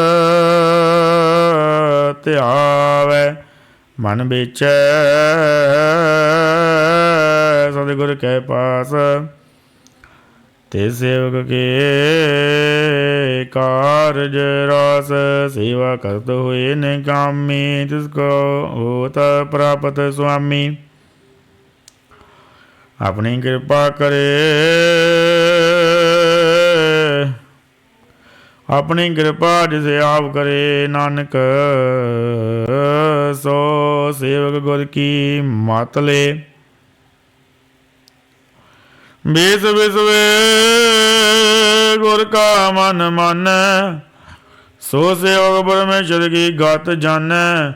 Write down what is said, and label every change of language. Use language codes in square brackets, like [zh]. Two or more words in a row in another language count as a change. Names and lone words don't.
[hi] ध्यावै मन बेचै सतगुर के पास ते सेवक के कारज रास सेवा करत हुए निकामी तिसको होत प्राप्त स्वामी अपनी कृपा करे आपणी किरपा जिस आप करे नानक सो सेवक गुर की मत ले। बीस बिसवे गुर का मन मानै सो सेवक परमेशर की गत जाणै।